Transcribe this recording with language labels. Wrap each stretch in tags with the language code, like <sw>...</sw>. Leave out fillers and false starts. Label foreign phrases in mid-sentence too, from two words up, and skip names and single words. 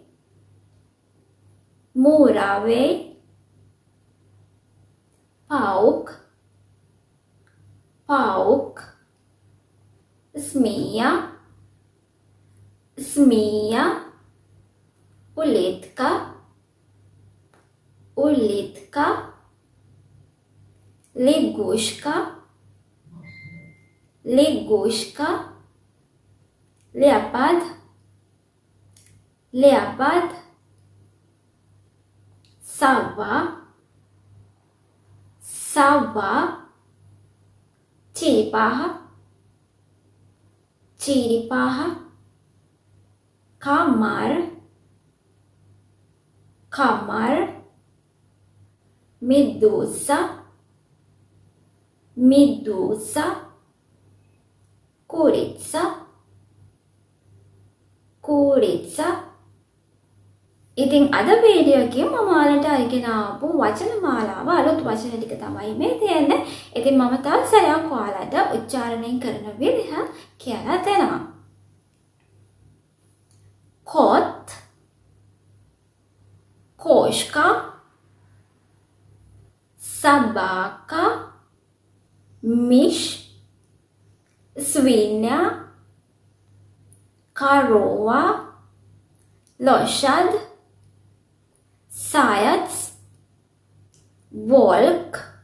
<ru>паук, змея, улитка, лягушка, леопард, сова, черепаха, черепаха, комар, комар, медуза, медуза, курица, курица.</ru> <si>ඉතින් අද වීඩියෝ එකේ මම ඔයාලට අරගෙන ආපු වචන මාලාව අලුත් වචන ටික තමයි මේ තියෙන්නේ. ඉතින් මම තව සැරයක් ඔයාලට උච්චාරණය කරන විදිහ කියලා දෙනවා.</si> <ru>кот, кошка, собака, миш, свинья, корова, лошадь, заяц, волк,</ru>